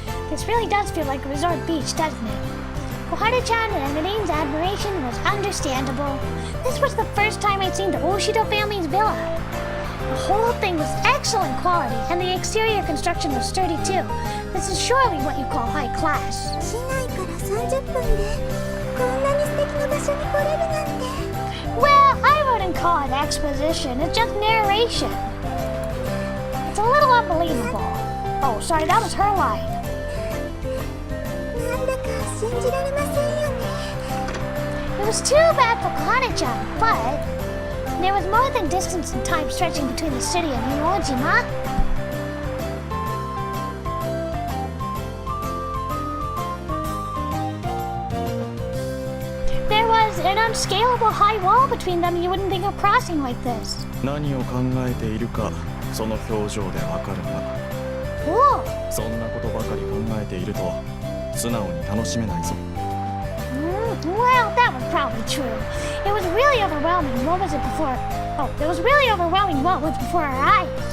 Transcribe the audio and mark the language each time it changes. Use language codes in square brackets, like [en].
[en] This really does feel like a resort beach, doesn't it? Kohara-chan and Minane's admiration was understandable. This was the first time I'd seen the Oshido family's villa. The whole thing was excellent quality, and the exterior construction was sturdy too. This is surely what you call high class. [ja] 市内から30分でこんなに素敵な場所に来れるなんて。 [en] Well, I wouldn't call it exposition, it's just narration. It's a little unbelievable. Oh, sorry, that was her line. [ja] なんだか信じられませんよね。 [en] It was too bad for Kohara-chan, but there was more than distance and time stretching between the city and Iwojima. There was an unscalable high wall between them you wouldn't think of crossing like this. [ja] 何を考えているかその表情でわかるが [en] Whoa! [ja] そんなことばかり考えていると素直に楽しめないぞ [en] Well, that was probably true. It was really overwhelming. What was it before? Oh, it was really overwhelming what was before our eyes.